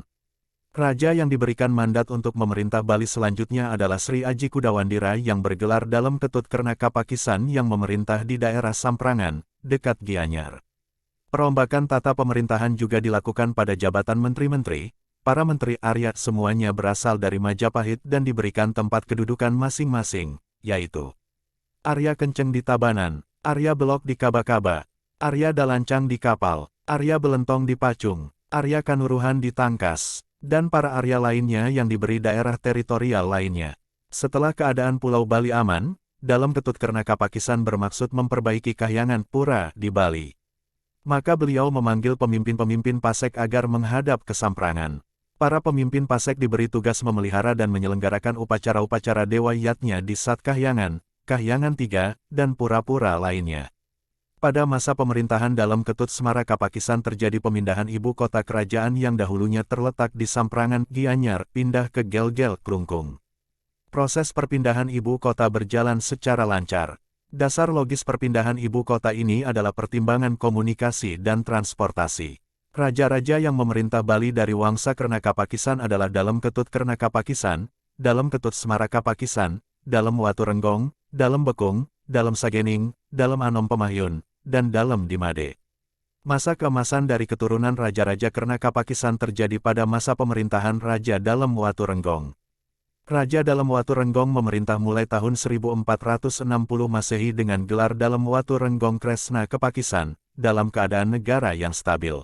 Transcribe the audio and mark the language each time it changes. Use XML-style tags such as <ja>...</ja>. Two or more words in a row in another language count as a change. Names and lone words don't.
<id>Raja yang diberikan mandat untuk memerintah Bali selanjutnya adalah Sri Aji Kudawandira yang bergelar dalam Ketut Kerna Kapakisan yang memerintah di daerah Samprangan, dekat Gianyar. Perombakan tata pemerintahan juga dilakukan pada jabatan menteri-menteri. Para menteri Arya semuanya berasal dari Majapahit dan diberikan tempat kedudukan masing-masing, yaitu Arya Kenceng di Tabanan, Arya Belok di Kaba-Kaba, Arya Dalancang di Kapal, Arya Belentong di Pacung, Arya Kanuruhan di Tangkas, dan para Arya lainnya yang diberi daerah teritorial lainnya. Setelah keadaan Pulau Bali aman, dalam Ketut Kerna Kapakisan bermaksud memperbaiki Kahyangan Pura di Bali. Maka beliau memanggil pemimpin-pemimpin Pasek agar menghadap ke Samprangan. Para pemimpin Pasek diberi tugas memelihara dan menyelenggarakan upacara-upacara dewa yatnya di Sat Kahyangan, Kahyangan III, dan pura-pura lainnya. Pada masa pemerintahan dalam Ketut Semara Kapakisan terjadi pemindahan ibu kota kerajaan yang dahulunya terletak di Samprangan Gianyar pindah ke Gelgel Klungkung. Proses perpindahan ibu kota berjalan secara lancar. Dasar logis perpindahan ibu kota ini adalah pertimbangan komunikasi dan transportasi. Raja-raja yang memerintah Bali dari Wangsa Kerna Kapakisan adalah Dalem Ketut Kerna Kapakisan, Dalem Ketut Semara Kapakisan, Dalem Watu Renggong, Dalem Bekung, Dalem Sagening, Dalem Anom Pemahyun, dan Dalem Dimade. Masa keemasan dari keturunan Raja-Raja Kerna Kapakisan terjadi pada masa pemerintahan Raja Dalem Watu Renggong. Raja Dalem Watu Renggong memerintah mulai tahun 1460 Masehi dengan gelar Dalem Watu Renggong Kresna Kapakisan, dalam keadaan negara yang stabil.</id>